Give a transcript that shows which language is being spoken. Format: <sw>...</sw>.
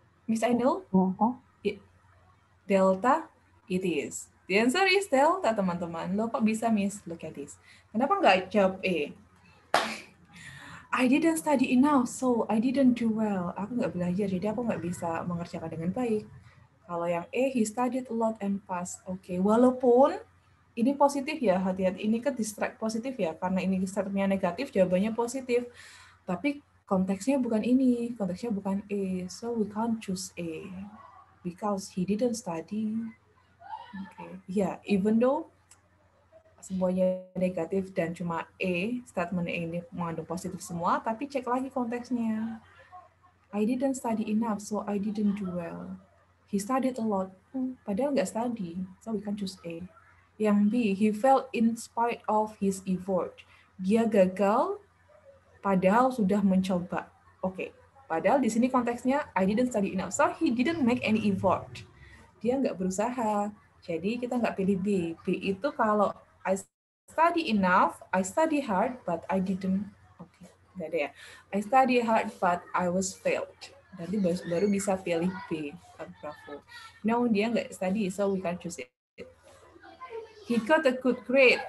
<en>Miss Ainul? Delta? It is. The answer is delta,</en> <id>teman-teman. Lo kok bisa,</id> <en>Miss? Look at this.</en> <id>Kenapa nggak jawab A?</id> <en>I didn't study enough, so I didn't do well.</en> <id>Aku nggak belajar, jadi aku nggak bisa mengerjakan dengan baik. Kalau yang</id> <en>A, he studied a lot and passed.</en> <id>Oke, walaupun ini positif ya, hati-hati. Ini kan distract positif ya, karena ini statementnya negatif, jawabannya positif. Tapi konteksnya bukan ini, konteksnya bukan A.</id> <en>So we can't choose A because he didn't study. Okay. Yeah, even though</en> <id>semuanya negatif dan cuma statement ini mengandung positif semua, tapi cek lagi konteksnya.</id> <en>I didn't study enough, so I didn't do well. He studied a lot,</en> <id>padahal nggak</id> <en>study, so we can choose A.</en> <id>Yang</id> <en>B, he failed in spite of his effort.</en> <id>Dia gagal, padahal sudah mencoba. Oke, padahal di sini konteksnya</id> <en>I didn't study enough, so he didn't make any effort.</en> <id>Dia nggak berusaha, jadi kita nggak pilih B. B itu kalau</id> <en>I study enough, I study hard, but I didn't.</en> <id>Oke, nggak ada ya.</id> <en>I study hard, but I was failed.</en> <id>Nanti baru bisa pilih</id> <en>B. Bravo. No,</en> <id>dia nggak</id> <en>study, so we can't choose it. He got a good grade.</en>